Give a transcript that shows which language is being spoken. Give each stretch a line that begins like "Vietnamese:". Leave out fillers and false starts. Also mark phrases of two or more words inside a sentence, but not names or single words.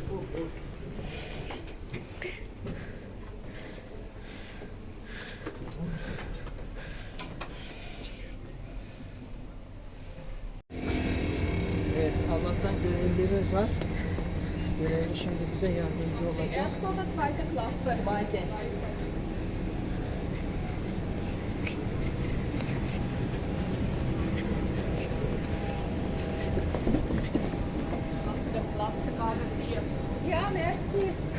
Turkish: Evet, Allah'tan görevlilerimiz var. Görevli şimdi bize yardımcı olacak.
German: Erste oder zweite Klasse? Zweite. Der Platz gerade 4. Ja, merci.